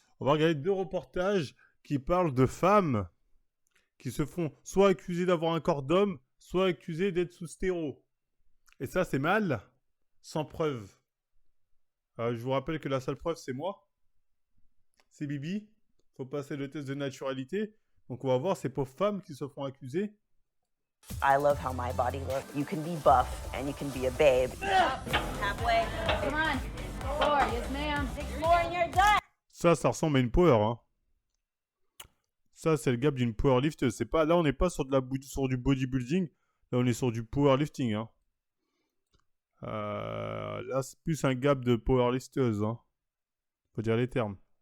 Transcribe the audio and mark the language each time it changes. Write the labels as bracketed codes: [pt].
[fr] On va regarder 2 reportages qui parlent de femmes qui se font soit accusées d'avoir un corps d'homme, soit accusées d'être sous stéro. Et ça, c'est mal, sans preuve. Je vous rappelle que la seule preuve, c'est moi. C'est Bibi. Faut passer le test de naturalité. Donc on va voir ces pauvres femmes qui se font accuser. [en] I love how my body looks. You can be buff and you can be a babe. Halfway. Come on. 4, yes ma'am. 6 more and you're done. [fr] Ça ressemble à une power. Hein. Ça, c'est le gap d'une powerlift. C'est pas, là, on n'est pas sur du bodybuilding. Là, on est sur du powerlifting. Hein. Là, c'est plus un gap de powerlifteuse. Hein. Faut dire les termes.